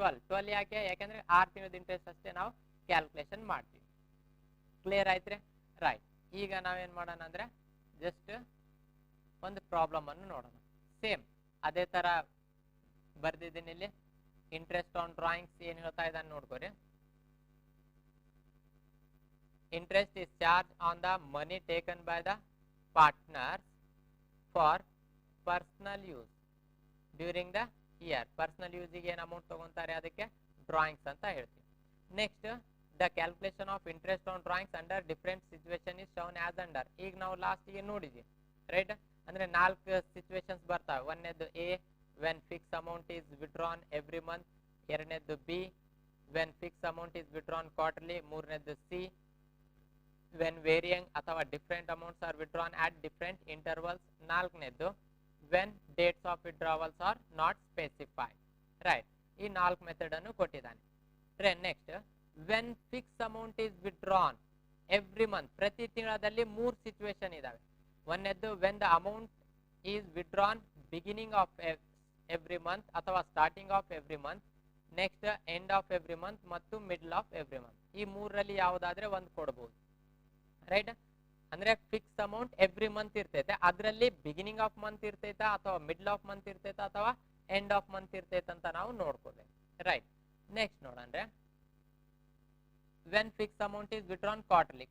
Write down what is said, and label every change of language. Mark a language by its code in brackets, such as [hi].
[kn] 12 ಯಾಕೆಂದ್ರೆ 6 ತಿಂಗಳದ ಇಂಟ್ರೆಸ್ಟ್ ಅಷ್ಟೇ ನಾವು ಕ್ಯಾಲ್ಕುಲೇಷನ್ ಮಾಡ್ತೀವಿ. ಕ್ಲಿಯರ್ ಆಯ್ತ್ರಿ? ರೈಟ್, ಈಗ ನಾವೇನ್ ಮಾಡೋಣ ಅಂದ್ರೆ ಜಸ್ಟ್ ಒಂದು ಪ್ರಾಬ್ಲಮ್ ಅನ್ನು ನೋಡೋಣ. ಸೇಮ್ ಅದೇ ತರ ಬರ್ದಿದ್ದೀನಿ ಇಲ್ಲಿ. ಇಂಟ್ರೆಸ್ಟ್ ಆನ್ ಡ್ರಾಯಿಂಗ್ಸ್ ಏನ್ ಹೇಳ್ತಾ ಇದ್ದಾನೆ ನೋಡ್ಕೋರಿ. [en] Interest is charged on the money taken by the partners for personal use during the year. [kn] Personal use ಗೆ ಏನು ಅಮೌಂಟ್ ತಗೊಂತಾರೆ ಅದಕ್ಕೆ ಡ್ರಾಯಿಂಗ್ಸ್ ಅಂತ ಹೇಳ್ತೀವಿ. [en] Next, the calculation of interest on drawings under different situation is shown as under. [kn] ಈಗ ನಾವು last ಗೆ ನೋಡಿದ್ವಿ. ರೈಟ್, ಅಂದ್ರೆ 4 ಸಿಚುವೇಶನ್ಸ್ ಬರ್ತಾವೆ. [en] ಒಂದನೇದು A, when fixed amount is withdrawn every month. ಎರಡನೇದು B, when fixed amount is withdrawn quarterly. ಮೂರನೇದು C, when varying ಅಥವಾ different amounts are withdrawn at different intervals. ನಾಲ್ಕನೇದು when dates of withdrawals are not specified. Right, [kn] ಈ 4 method ಅನ್ನು ಕೊಟ್ಟಿದ್ದಾನೆ. [en] Next, when fixed amount is withdrawn every month. [kn] ಪ್ರತಿ ತಿಂಗಳಲ್ಲಿ 3 situation ಇದಾವೆ. ಒಂದನೇದು [en] when the amount is withdrawn beginning of every month ಅಥವಾ starting of every month. Next, end of every month ಮತ್ತು middle of every month. [kn] ಈ ಮೂರರಲ್ಲಿ ಯಾವುದಾದ್ರೆ ಒಂದು ಕೊಡಬಹುದು. ರೈಟ್, ಅಂದ್ರೆ ಫಿಕ್ಸ್ ಅಮೌಂಟ್ ಎವ್ರಿ ಮಂತ್ ಇರ್ತೈತೆ, ಅದರಲ್ಲಿ ಬಿಗಿನಿಂಗ್ ಆಫ್ ಮಂತ್ ಇರ್ತೈತಾ ಅಥವಾ ಮಿಡ್ಲ್ ಆಫ್ ಮಂತ್ ಇರ್ತೈತಾ ಅಥವಾ ಎಂಡ್ ಆಫ್ ಮಂತ್ ಇರ್ತೈತೆ ಅಂತ ನಾವು ನೋಡ್ಕೋಬೇಕು. [en] Right, next ನೋಡಂದ್ರೆ when fixed amount is withdrawn quarterly.